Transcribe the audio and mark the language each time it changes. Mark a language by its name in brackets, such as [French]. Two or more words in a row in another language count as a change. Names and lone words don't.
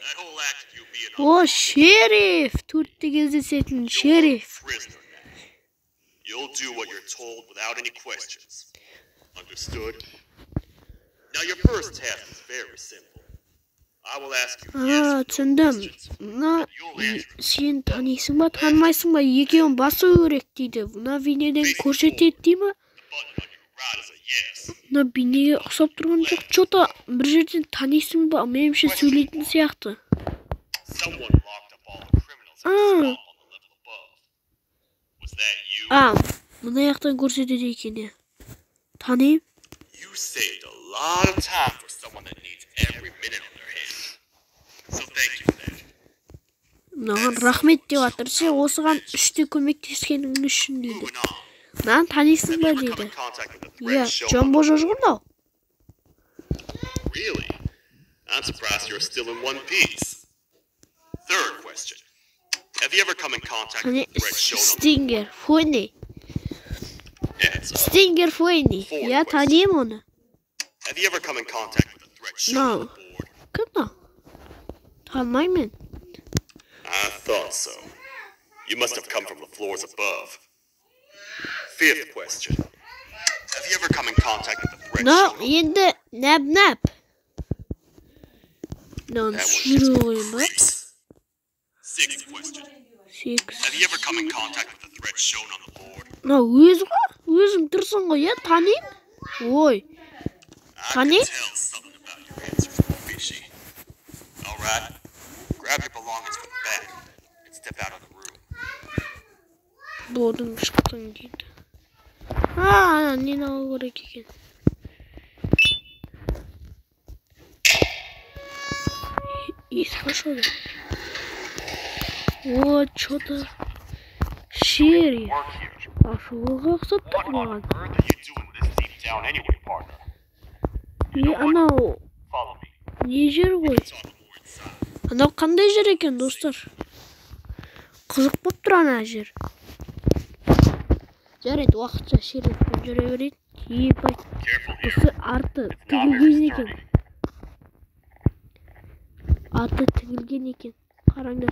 [Kazakh] О, шериф! Төртте кездесетін шериф. [English] You'll do what you're told without any questions. Understood? Now your first task is very simple. I will ask you yes or no [Kazakh] түсіндім. [English] questions. [Kazakh] Мына [English] You'll answer. [Kazakh] сен танисың ба, танымайсың ба, екеуін басу керек дейді. Мына бейнеден көрсетеді дей ма? [English] The button on your right is a yes. [Kazakh] Мына бейнеге ұқсап тұрған жоқ. Что-то бір жерден танисың ба? Меніңше сөйлейтін сияқты. [English] Someone locked up all the criminals in the swamp on the level above. Was that you? [Kazakh] Мына жақтан көрсетеді екен. Танимын. [English] You saved a lot of time for someone that needs every minute on their hands. So thank you for that. [Kazakh] Мынаған рахмет деп жатыр. Сен осыған үште көмектескенің үшін дейді. [English] Moving on. [Kazakh] Мынаны танисың [English] Have [Kazakh] ба [English] you ever come [Kazakh] дейді. [English] in contact with the [Kazakh] Иә, [English] threat shown [Kazakh] Джон [English] on [Kazakh] Божо [English] the board? [Kazakh] журнал. [English] Really? I'm surprised you're still in one piece. Third question. Have you ever come in contact with Hani the threat shown on the [Kazakh] Stinger, Фойни. [English] Answer. [Kazakh] Stinger Фойни. Я танимын оны. [English] Have you ever come in contact with the threat shown on the No. board? [Kazakh] Кімді? Танымаймын. [English] I thought so. You must have come from the floors above. Fifth question. Have you ever come in contact with the threat No, shown on [Kazakh] енді нәп-нәп. Мынаны [English] That was [Kazakh] түсіру [English] just [Kazakh] ойын ба? [English] creeps. Sixth question. 8. Have you ever come in contact with the threat shown on the board? [Kazakh] Мына өзі ғой? Өзің тұрсың ғой, иә? Танимын. Ой. [English] I Honey? can tell something about your answers are fishy. All right. Grab your belongings from the back and step out of the room. [Kazakh] Бодың шықтың дейді. Нені алу керек екен. Хорошо. [Russian] Вот, что-то... [Kazakh] Шериф. Ашуға ұқсап тұр маған. [English] earth are you doing this deep down anyway, partner? [Kazakh] Анау... [English] Follow me. [Kazakh] Не жер ғой? [English] Talk more inside. [Kazakh] Анау қандай жер екен, достар? Қызық болып тұр ана жер. Жарайды, уақытша шерифпен жүре берейін. Ебай, [English] Careful here. [Kazakh] осы арты тігілген екен. Арты тігілген екен. Қараңдар.